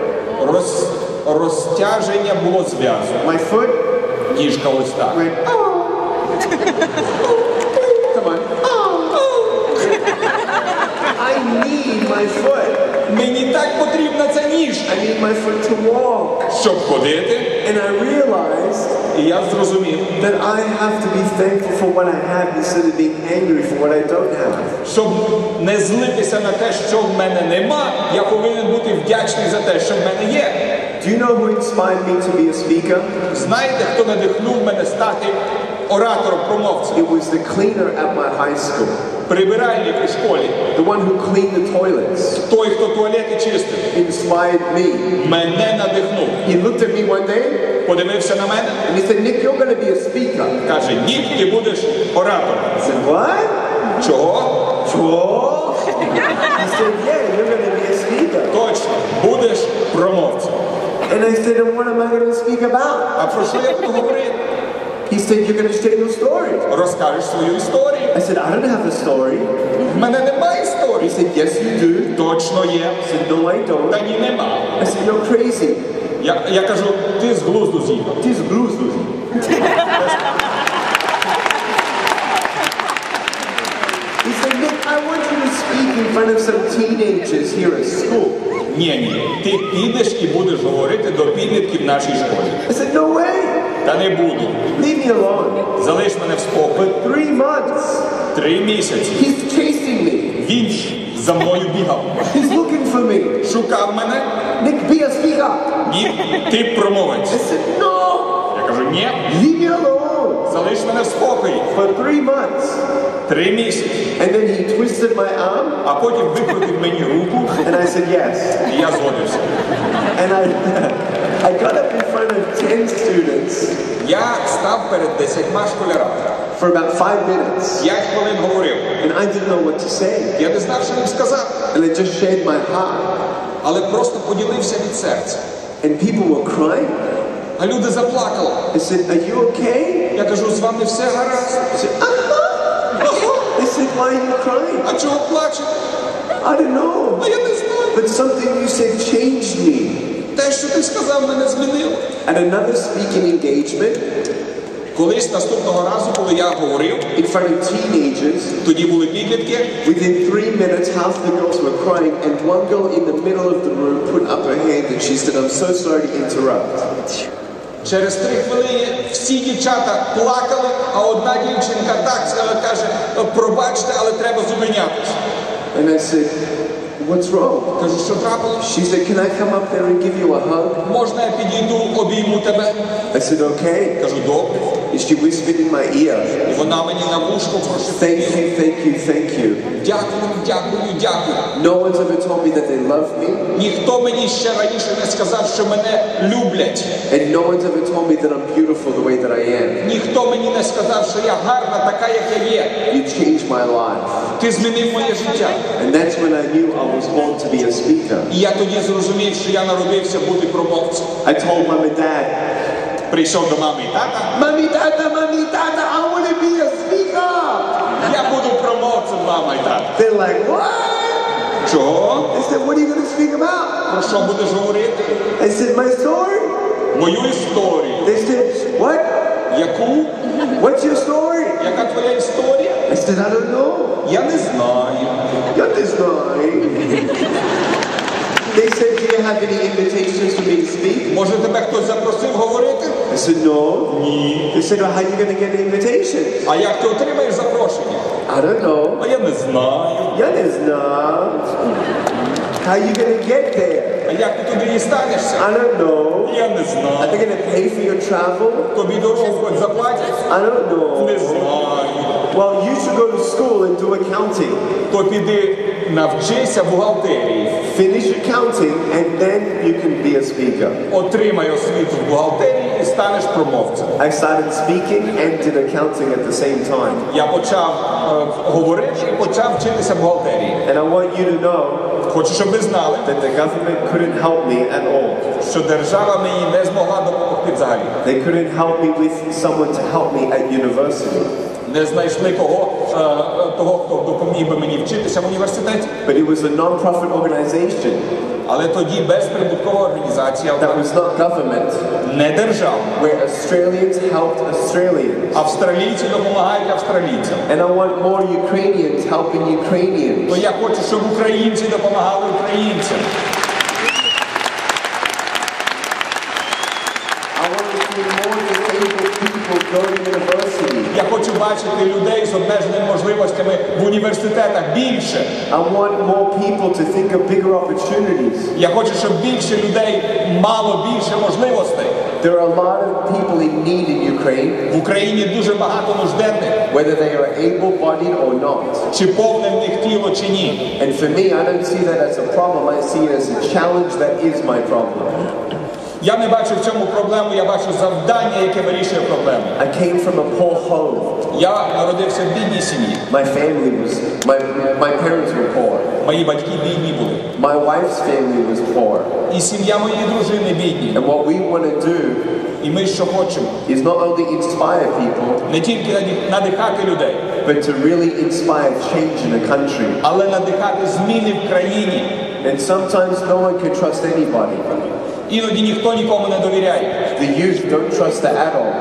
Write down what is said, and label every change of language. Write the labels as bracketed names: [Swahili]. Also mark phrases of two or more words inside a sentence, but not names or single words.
[Ukrainian] Розтяження було зв'язу. [English] My foot [Ukrainian] Ніжка ось так. [English] went, oh. Come on. I need my foot. [Ukrainian] Мені так потрібна ця ніжка, [English] I need my foot to walk. [Ukrainian] щоб ходити. [English] And I realized [Ukrainian] І я зрозумів, [English] that I have to be thankful for what I have instead of being angry for what I don't have. [Ukrainian] щоб не злитися на те, що в мене нема, я повинен бути вдячний за те, що в мене є. [English] Do you know who inspired me to be a speaker? [Ukrainian] Знаєте, хто надихнув мене стати оратором, промовцем? [English] It was the cleaner at my high school. [Ukrainian] Прибиральник у школі. [English] The one who cleaned the toilets. [Ukrainian] Той, хто туалети чистив. [English] Inspired me. [Ukrainian] Мене надихнув. [English] He looked at me one day [Ukrainian] Подивився на мене. [English] and he said, "Nick, you're going to be a speaker." [Ukrainian] Каже, Нік, ти будеш оратором. [English] I said, "What?" [Ukrainian] Чого? [English] Sure. He said, "Yeah, you're going to be a speaker." [Ukrainian] Точно, будеш промовцем. [English] And I said, "And what am I going to speak about?" [Ukrainian] А про що я буду говорити? [English] He said, "You're going to share your story." [Ukrainian] Розкажеш свою історію. [English] I said, "I don't have a story." [Ukrainian] В мене немає [English] He [Ukrainian] історії. [English] said, "Yes, you do." [Ukrainian] Точно є. [English] I said, "No, I don't." [Ukrainian] Та ні, нема. [English] I said, "You're crazy." Я кажу, ти з глузду з'їхав. This blues was. He said, "Nick, I want you to speak in front of some teenagers here at school." [Ukrainian] Ні, ти підеш і будеш говорити до підлітків в нашій школі. [English] I said, "No way. [Ukrainian] Та не буду. [English] Leave me alone." [Ukrainian] Залиш мене в спокій. [English] For 3 months, [Ukrainian] 3 місяці. [English] he's chasing me. [Ukrainian] Він за мною бігав. [English] He's looking for me. [Ukrainian] Шукав мене. [English] "Nick, be a speaker." [Ukrainian] Ні, ти промовець. [English] I said, "No. [Ukrainian] Я кажу, ні, [English] Leave me alone." [Ukrainian] залиш мене в спокої. [English] For 3 months. [Ukrainian] 3 місяці. [English] And then he twisted my arm. [Ukrainian] А потім викрутив мені руку, [English] And I said, "Yes." [Ukrainian] і я згодився. [English] And I got up in front of 10 students [Ukrainian] Я став перед 10 школярами. [English] for about 5 minutes. [Ukrainian] 5 хвилин говорив. [English] And I didn't know what to say. [Ukrainian] Я не знав, що їм сказати. [English] And I just shared my heart. [Ukrainian] Але просто поділився від серця. [English] And people were crying. [Ukrainian] А люди заплакали. [English] They said, "Are you okay?" [Ukrainian] Я кажу, з вами все гаразд. [English] I said, They said, "Why are you crying?" [Ukrainian] А чого плачете? [English] I don't know. [Ukrainian] А я не знаю. [English] But something you said changed me. [Ukrainian] Те, що ти сказав, мене змінило. [English] At another speaking engagement, [Ukrainian] Колись наступного разу, коли я говорив, [English] in front of teenagers, [Ukrainian] тоді були підлітки, [English] within 3 minutes, half the girls were crying, and one girl in the middle of the room put up her hand and she said, "I'm so sorry to interrupt." [Ukrainian] через 3 хвилини всі дівчата плакали, а одна дівчинка так каже, пробачте, але треба зупинятися. [English] And I said, "What's wrong?" [Ukrainian] Кажу, що трапилось? [English] She said, "Can I come up there and give you a hug?" [Ukrainian] Можна я підійду, обійму тебе? [English] I said, "Okay." [Ukrainian] Кажу, добре. [English] And she whispered in my ear, [Ukrainian] І вона мені на вушку [English] "Thank [Ukrainian] прошепотіла. [English] you, thank you, thank you." [Ukrainian] Дякую, дякую, дякую. [English] No one's ever told me that they love me, [Ukrainian] Ніхто мені ще раніше не сказав, що мене люблять. [English] and no one's ever told me that I'm beautiful the way that I am. [Ukrainian] Ніхто мені не сказав, що я гарна, така, як я є. [English] You changed my life. [Ukrainian] Ти змінив моє життя. [English] And that's when I knew I was born to be a speaker. [Ukrainian] І я тоді зрозумів, що я народився бути промовцем. [English] I told mom and dad, [Ukrainian] Прийшов до мами і тата. [English] Mommy, Dada, I want to be a speaker. [Ukrainian] Я буду промовцем, мама і тата. [English] They're like, "What?" [Ukrainian] Чого? [English] I said, "What are you going to speak about?" [Ukrainian] Про що будеш говорити? [English] I said, "My story." [Ukrainian] Мою історію. [English] They said, "What? [Ukrainian] Яку? [English] What's your story?" [Ukrainian] Яка твоя історія? [English] I said, "I don't know." [Ukrainian] Я не знаю. [English] What is mine? They said, "Do you have any invitations for me to speak?" [Ukrainian] Може, тебе хтось запросив говорити? [English] I said, "No." [Ukrainian] Ні. [English] They said, "Well, how are you going to get an invitation?" [Ukrainian] А як ти отримаєш запрошення? [English] I don't know. [Ukrainian] А я не знаю. [English] That is not. How are you going to get there? [Ukrainian] А як ти туди дістанешся? [English] I don't know. [Ukrainian] Я не [English] Are they [Ukrainian] знаю. [English] going to pay for your travel? [Ukrainian] Тобі дорогу хоч заплатять? [English] I don't know. [Ukrainian] Не знаю. [English] Well, you should go to school and do accounting. [Ukrainian] То піди навчися бухгалтерії. [English] Finish accounting and then you can be a speaker. [Ukrainian] Отримай освіту в бухгалтерії і станеш промовцем. [English] I started speaking and did accounting at the same time. [Ukrainian] Я почав говорити і почав вчитися бухгалтерії. [English] And I want you to know [Ukrainian] Хочу, щоб ви знали, [English] that the government couldn't help me at all. [Ukrainian] що держава мені не змогла допомогти взагалі. [English] They couldn't help me with someone to help me at university. [Ukrainian] Не знайшли того, хто допоміг би мені вчитися в університеті. [English] But it was a non-profit organization [Ukrainian] Але тоді безприбуткова організація, [English] that was not government, [Ukrainian] не держава. [English] where Australians helped Australians. [Ukrainian] Австралійці допомагають австралійцям. [English] And I want more Ukrainians helping Ukrainians. [Ukrainian] То я хочу, щоб українці допомагали українцям. [English] I want to see more disabled people go to university. [Ukrainian] Я хочу бачити людей з обмеженими можливостями в університетах більше. [English] I want more people to think of bigger opportunities. [Ukrainian] Я хочу, щоб більше людей мало більше можливостей. [English] There are a lot of people in need in Ukraine, [Ukrainian] В Україні дуже багато нужденних. [English] whether they are able-bodied or not. [Ukrainian] Чи повне в них тіло, чи ні. [English] And for me, I don't see that as a problem. I see it as a challenge that is my problem. [Ukrainian] Я не бачу в цьому проблему, я бачу завдання, яке вирішує проблему. [English] I came from a poor home. [Ukrainian] Я народився в бідній сім'ї. [English] My family was, my parents were poor. [Ukrainian] Мої батьки бідні були. [English] My wife's family was poor. [Ukrainian] І сім'я моєї дружини бідні. [English] And what we want to do [Ukrainian] І ми що хочемо? [English] is not only inspire people, [Ukrainian] Не тільки надихати людей, [English] but to really inspire change in a country. [Ukrainian] але надихати зміни в країні. [English] And sometimes no one can trust anybody. [Ukrainian] Іноді ніхто нікому не довіряє. [English] The youth don't trust the adults,